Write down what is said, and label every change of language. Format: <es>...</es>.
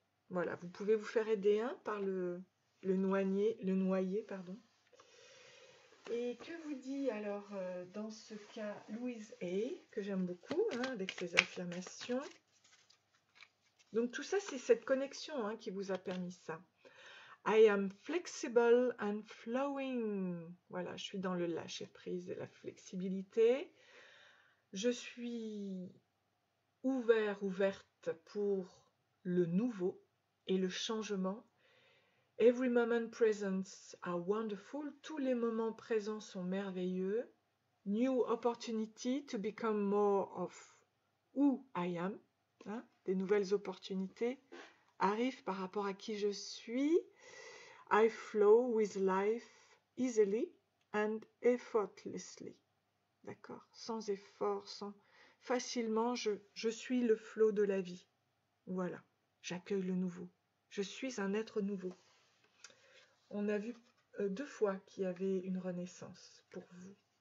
<fr>Voilà, vous pouvez vous faire aider par le noyer, pardon. Et que vous dit alors dans ce cas Louise A, que j'aime beaucoup, hein, avec ses affirmations. Donc tout ça, c'est cette connexion hein, qui vous a permis ça.</fr> <en>I am flexible and flowing.</en> <fr>Voilà, je suis dans le lâcher prise et la flexibilité. Je suis ouverte pour le nouveau et le changement.</fr> <en>Every moment present are wonderful.</en> <fr>Tous les moments présents sont merveilleux.</fr> <en>New opportunity to become more of who I am.</en> <fr>Hein, des nouvelles opportunités arrivent par rapport à qui je suis.</fr> <en>I flow with life easily and effortlessly.</en> <fr>D'accord? Sans effort, sans facilement, je suis le flot de la vie. Voilà, j'accueille le nouveau. Je suis un être nouveau. On a vu 2 fois qu'il y avait une renaissance pour vous.</fr>